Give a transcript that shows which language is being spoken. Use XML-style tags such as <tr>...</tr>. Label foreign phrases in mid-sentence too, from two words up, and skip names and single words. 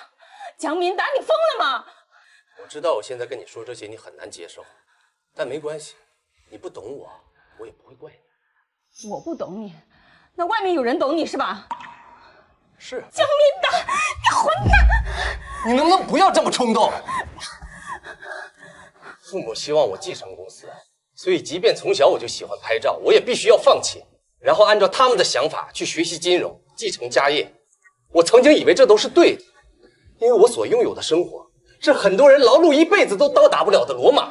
<zh>江明達，你瘋了嗎？我知道我現在跟你說這些你很難接受，但沒關係，你不懂我，我也不會怪你。我不懂你，那外面有人懂你是吧？是。江明達，你混蛋！你能不能不要這麼衝動？父母希望我繼承公司，所以即便從小我就喜歡拍照，我也必須要放棄，然後按照他們的想法去學習金融，繼承家業。我曾經以為這都是對的，因為我所擁有的生活是很多人勞碌一輩子都到達不了的羅馬。</zh>